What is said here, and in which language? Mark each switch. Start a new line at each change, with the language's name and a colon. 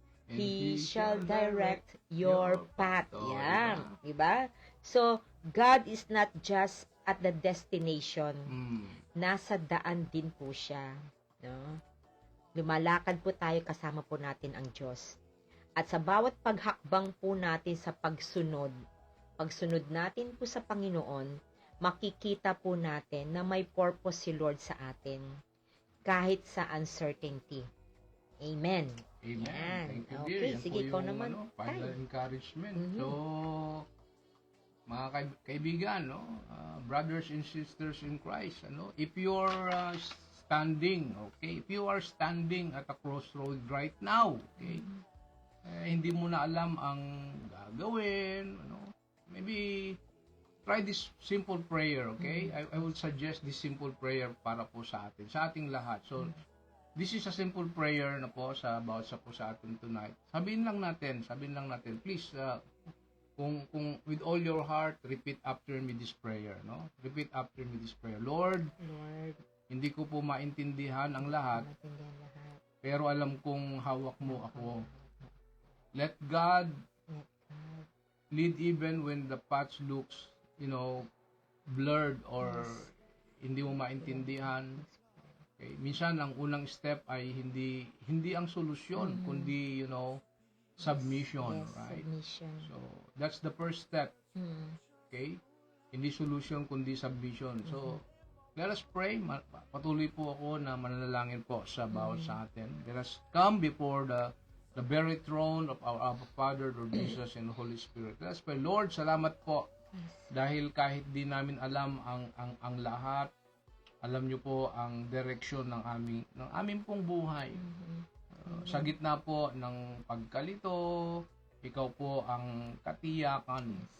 English: He shall direct your path. Yan. Diba? So, God is not just at the destination.
Filipino: Nasa daan din po siya. No? Lumalakad po tayo, kasama po natin ang Diyos. At sa bawat paghakbang po natin sa pagsunod natin po sa Panginoon, makikita po natin na may purpose si Lord sa atin. Kahit sa uncertainty. Amen.
English: Amen.
Filipino: Yan.
English: Thank you, Okay,
Filipino: dear. Yan sige, po ikaw yung, naman.
English: final encouragement. So, mga kaibigan, brothers and sisters in Christ, if you're standing, okay, if you are standing at a crossroad right now, okay,
Filipino: hindi mo na alam ang gagawin,
English: maybe try this simple prayer, okay? I would suggest this simple prayer
Filipino: para po sa ating lahat.
English: So, this is a simple prayer na po about po sa atin tonight.
Filipino: Sabihin lang natin,
English: please, kung with all your heart, repeat after me this prayer, Repeat after me this prayer.
Filipino: Lord, hindi ko po maintindihan ang lahat, pero alam kong hawak mo ako.
English: Let God lead even when the path looks, blurred or
Filipino: hindi mo maintindihan.
English: Okay.
Filipino: Minsan ang unang step ay hindi ang solusyon, kundi submission,
English: Yes, right? submission. So that's the first step. Okay?
Filipino: Hindi solution kundi submission.
English: So let us pray.
Filipino: Patuloy po ako na manalangin po sa bawat sa atin.
English: Let us come before the the very throne of our Abba Father, Lord Jesus, and Holy Spirit. Let's pray.
Filipino: Lord, salamat po dahil kahit di namin alam ang lahat, alam niyo po ang direksyon ng aming pong buhay. Sa gitna po ng pagkalito, ikaw po ang katiyakan.